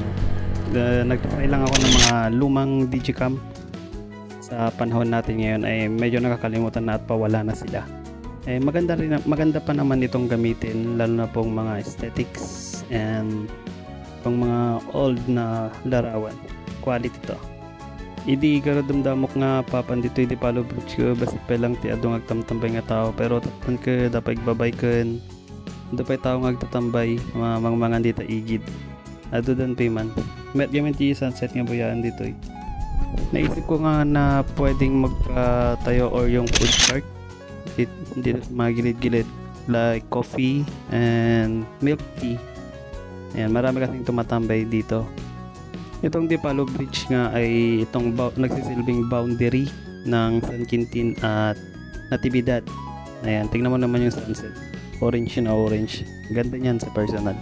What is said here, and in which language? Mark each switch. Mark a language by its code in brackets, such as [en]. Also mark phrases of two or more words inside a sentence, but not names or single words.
[tl] Nagtry lang ako ng mga lumang Digicam. Sa panahon natin ngayon ay medyo nakakalimutan na at pawala na sila. Maganda pa naman itong gamitin, lalo na pong mga [en] aesthetics and [tl] pang mga old na larawan. Quality to. [ilo] Idi karadamdamok nga papan dito di Palo Bridge ko basta pelang ti adong agtamtambay nga tao, pero tatpan ka dapat babay ken dapat tao nga agtatambay mga dito igid ado dan piman met gamin ti sunset nga buyaan dito eh. [tl] Naisip ko nga na pwedeng magtayo or yung [en] food cart [tl] dito sa mga gilid-gilid [en] like coffee and milk tea. [tl] Ayan, marami kasing tumatambay dito. Itong Dipalo Bridge nga ay itong nagsisilbing boundary ng San Quintin at Natividad. Ayan, tingnan mo naman yung sunset, orange na orange, ganda niyan sa personal.